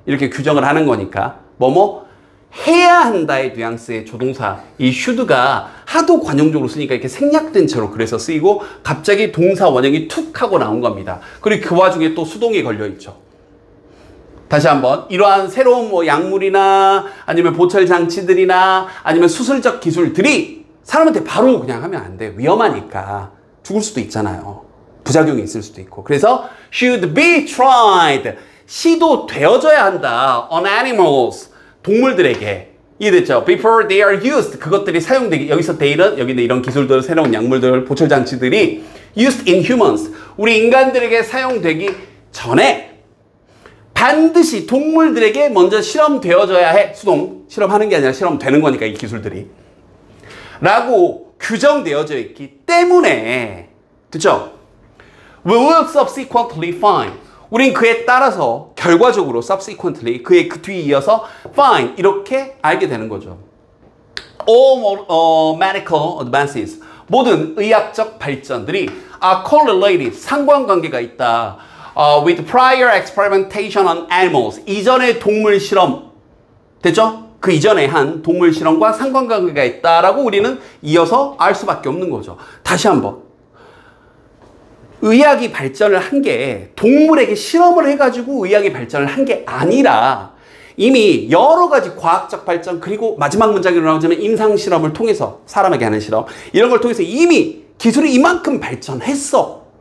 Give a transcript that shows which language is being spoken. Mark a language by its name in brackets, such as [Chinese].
[Korean] 이렇게 규정을 하는 거니까. 뭐뭐 해야 한다의 뉘앙스의 조동사, 이 should가 하도 관용적으로 쓰니까 이렇게 생략된 채로 그래서 쓰이고 갑자기 동사 원형이 툭 하고 나온 겁니다. 그리고 그 와중에 또 수동이 걸려 있죠. 다시 한번, 이러한 새로운 뭐 약물이나 아니면 보철 장치들이나 아니면 수술적 기술들이 사람한테 바로 그냥 하면 안 돼. 위험하니까. 죽을 수도 있잖아요. 부작용이 있을 수도 있고. 그래서 [English] should be tried, [Korean] 시도되어져야 한다 [English] on animals, [Korean] 동물들에게. 이해됐죠? [English] Before they are used, [Korean] 그것들이 사용되기, 여기서 theyl은 여기는 이런 기술들, 새로운 약물들, 보철 장치들이 [English] used in humans, [Korean] 우리 인간들에게 사용되기 전에 반드시 동물들에게 먼저 실험되어져야 해. 수동, 실험하는 게 아니라 실험되는 거니까 이 기술들이. 라고 규정되어져 있기 때문에, 됐죠? [English] We will subsequently find, [Korean] 우린 그에 따라서 결과적으로 subsequently, 그의 그 뒤에 이어서 find, 이렇게 알게 되는 거죠. [English] All medical advances, [Korean] 모든 의학적 발전들이 [English] are correlated, [Korean] 상관관계가 있다. [English] With prior experimentation on animals, [Korean] 이전의 동물 실험, 됐죠? 그 이전에 한 동물 실험과 상관관계가 있다라고 우리는 이어서 알 수밖에 없는 거죠. 다시 한번, 의학이 발전을 한 게 동물에게 실험을 해가지고 의학이 발전을 한 게 아니라 이미 여러 가지 과학적 발전, [English] 그리고 마지막 문장으로 나오자면 [Korean] 임상 실험을 통해서, 사람에게 하는 실험, 이런 걸 통해서 이미 기술이 이만큼 발전했어.